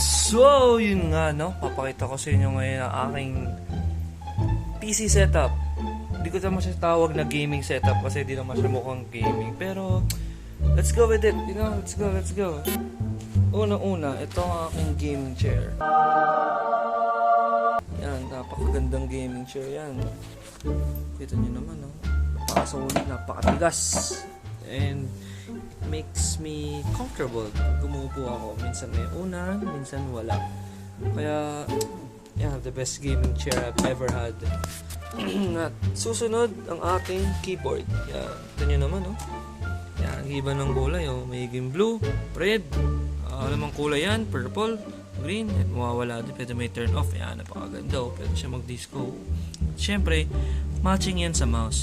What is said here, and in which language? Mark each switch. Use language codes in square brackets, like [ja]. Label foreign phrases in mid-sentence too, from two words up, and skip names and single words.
[tl] So, yun nga, no? Papakita ko sa inyo ngayon ang aking [en] PC setup. [tl] Hindi ko naman siya tawag na [en] gaming setup [tl] kasi di naman siya mukhang gaming. Pero, [en] let's go with it. You know, let's go. Una-una, [tl] ito ang aking [en] gaming chair. [tl] Yan, napakagandang [en] gaming chair [tl] yan. Kita nyo naman, no? Napakasolid, napakatigas. [en] And, it makes me comfortable. [tl] Gumupo ako. Minsan may unan, minsan wala. Kaya, [en] yeah, the best gaming chair I've ever had. [tl] At susunod, ang aking keyboard. Yan, ito nyo naman, no? Yan, ang iba ng kulay, oh. Mayiging blue, red, alamang kulay yan, purple, green, at mawawala din. Pwede may [en] turn off. [tl] Yan, napakaganda, oh. Pwede siya mag-disco. Siyempre, matching yan sa mouse.